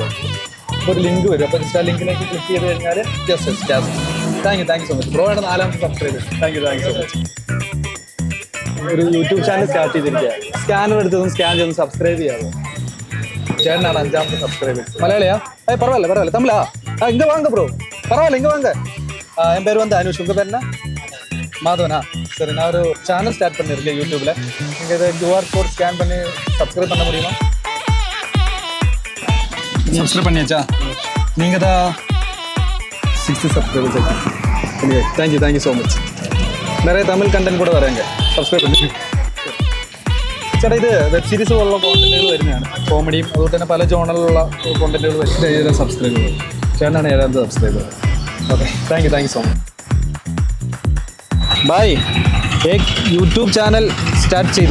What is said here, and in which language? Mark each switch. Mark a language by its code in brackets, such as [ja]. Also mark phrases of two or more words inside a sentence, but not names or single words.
[ml] അപ്പോൾ ഒരു ലിങ്ക് വരും. അപ്പോൾ ജസ്റ്റ് ആ ലിങ്കിലേക്ക് ക്ലിക്ക് ചെയ്ത് കഴിഞ്ഞാൽ ജസ്റ്റ് [en] thank you so much. [ml] ബ്രോയുടെ 4ാമത്തെ സബ്സ്ക്രൈബേഴ്സ്. [en] thank you so much. [ml] ഒരു [en] YouTube channel start [ml] ചെയ്തിരിക്കുക. സ്കാനർ എടുത്തൊന്ന് സ്കാൻ ചെയ്ത് സബ്സ്ക്രൈബ് ചെയ്യാമോ? ചേട്ടനാണ് 5ാമത്തെ സബ്സ്ക്രൈബേഴ്സ്. മലയാളിയാ? [ta] பரவாயில்ல தமிழா? இங்கே வாங்க ப்ரோ. பரவாயில்ல இங்கே வாங்க. என் பேர் வந்து அனுஷ். உங்கள் பேர் என்ன? மாதவனா? சரி, நான் ஒரு சேனல் ஸ்டார்ட் பண்ணியிருக்கேன் யூடியூப்ல. நீங்கள் இதை [en] QR code scan [ta] பண்ணி சப்ஸ்கிரைப் பண்ண முடியுமா? சப்ஸ்கிரைப் பண்ணியாச்சா? நீங்கள் தான் 6th சப்ஸ்கிரைபர்ஸ். [en] thank you so much. [ta] நிறைய தமிழ் கண்டென்ட் கூட வராங்க. [ml] സബ്സ്ക്രൈബ് ചെയ്തു. ചേട്ടാ ഇത് [en] web series [ml] പോലുള്ള കോണ്ടന്റുകൾ വരുന്നതാണ്. കോമഡിയും അതുപോലെ തന്നെ പല ജോണറിലുള്ള കോണ്ടന്റുകൾ വരുന്നത്. സബ്സ്ക്രൈബ് ചെയ്തു. ചേട്ടനാണ് 7ാമത്തെ സബ്സ്ക്രൈബർ. [en] okay thank you so much. [hi] भाई एक [en] YouTube channel start [ml] ചെയ്തു.